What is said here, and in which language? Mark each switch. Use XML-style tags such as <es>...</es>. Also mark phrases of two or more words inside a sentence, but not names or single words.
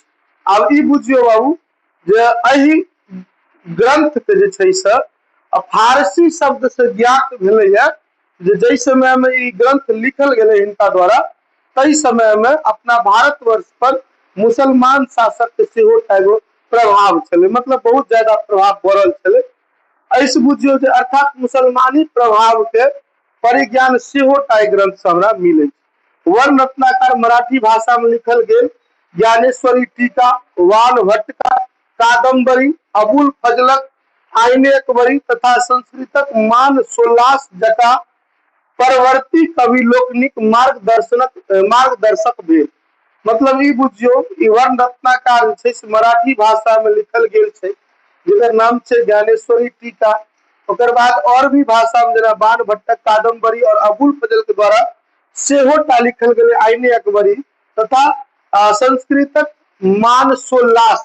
<mai>आब ई बुझियो बाबू जे एहि ग्रंथ के जे छै से फारसी शब्द से ज्ञात भेलैया जे जहि समय में ई ग्रंथ लिखल गेलै हिनका द्वारा तहि समय में अपना भारतवर्ष पर मुसलमान शासक के सेहो एगो प्रभाव छलै, मतलब बहुत ज्यादा प्रभाव पड़ल छलै। ऐसे बुझियो जे अर्थात मुसलमानी प्रभाव के परिज्ञान सेहो टा ग्रंथ से हमरा मिले। वर्ण रत्नाकर मराठी भाषा में लिखल गेल ज्ञानेश्वरी टीका, वान भट्ट का कादम्बरी, अबुल फजलक आईने अकबरी तथा संस्कृतक मान सोल्लास जका परवर्ती कवि लोकनिक मार्गदर्शक भेल। मतलब ई बुझियो ई वर्ण रत्नाकर छै से मराठी भाषा में लिखल गेल छै जेकर नाम छै ज्ञानेश्वरी टीका। ओकर बाद और भी भाषा में जेना बाण भट्टक कादम्बरी और अबुल फजल के द्वारा सेहो टा लिखल गेलै आईने अकबरी तथा संस्कृतक मान सोल्लास।</mai>